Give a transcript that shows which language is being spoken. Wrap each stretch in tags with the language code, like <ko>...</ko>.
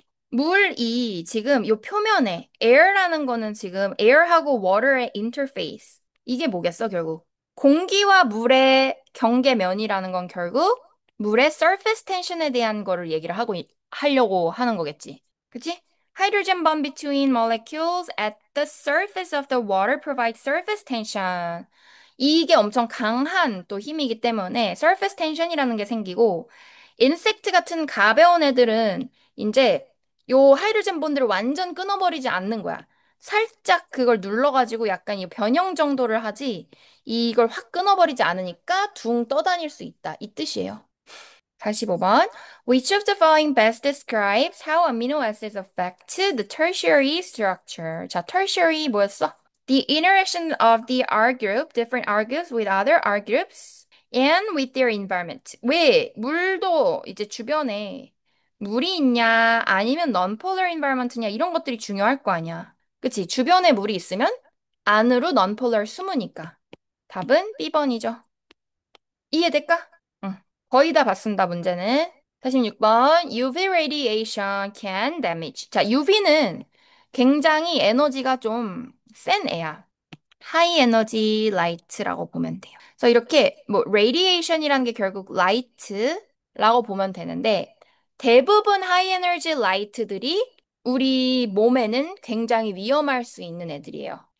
<ko>물이 지금 요 표면에 air라는 거는 지금 air하고 water의 interface. 이게 뭐겠어, 결국? 공기와 물의 경계면이라는 건 결국 물의 surface tension에 대한 거를 얘기를 하려고 하는 거겠지. 그치?</ko> <en>Hydrogen bond between molecules at the surface of the water provides surface tension.</en> <ko>이게 엄청 강한 또 힘이기 때문에 surface tension이라는 게 생기고 인섹트 같은 가벼운 애들은 이제 요 하이드로젠 본드를 완전 끊어버리지 않는 거야. 살짝 그걸 눌러가지고 약간 이 변형 정도를 하지 이걸 확 끊어버리지 않으니까 둥 떠다닐 수 있다. 이 뜻이에요. 45번.</ko> <en>Which of the following best describes how amino acids affect the tertiary structure?</en> <ko>자, tertiary 뭐였어?</ko> <en>The interaction of the R group, different R groups with other R groups, and with their environment.</en> <ko>왜 물도 이제 주변에 물이 있냐, 아니면 non-polar environment냐, 이런 것들이 중요할 거 아니야. 그치? 주변에 물이 있으면 안으로 non-polar 숨으니까. 답은 B번이죠. 이해될까? 응. 거의 다 봤습니다, 문제는. 46번.</ko> <en>UV radiation can damage.</en> <ko>자, UV는 굉장히 에너지가 좀 센 애야. 하이 에너지 라이트라고 보면 돼요. 그래서 이렇게 뭐 radiation이란 게 결국 light라고 보면 되는데 대부분 하이 에너지 라이트들이 우리 몸에는 굉장히 위험할 수 있는 애들이에요.</ko>